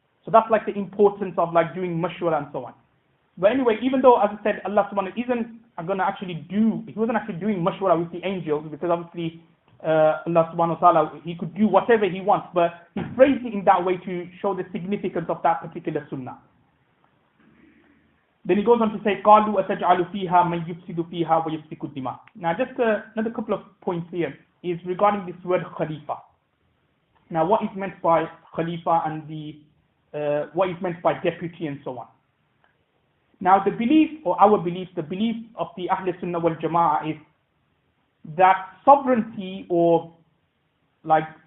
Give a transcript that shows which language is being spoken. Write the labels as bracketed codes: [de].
[en] So that's like the importance of like doing mashwara and so on. But anyway, even though, as I said, Allah subhanahu wa ta'ala isn't going to actually do, He wasn't actually doing mashwara with the angels, because obviously Allah subhanahu wa ta'ala, He could do whatever He wants, but He phrased it in that way to show the significance of that particular sunnah. Then he goes on to say, [ar] قَالُوا أَتَجْعَلُ فِيهَا مَنْ يُفْسِدُ فِيهَا وَيُسْفِكُ الدِّمَاءَ. [en] Now just another couple of points here is regarding this word Khalifa. Now what is meant by Khalifa and what is meant by deputy and so on. Now the belief, or our belief, the belief of the Ahl Sunnah wal Jama'ah is that sovereignty, or like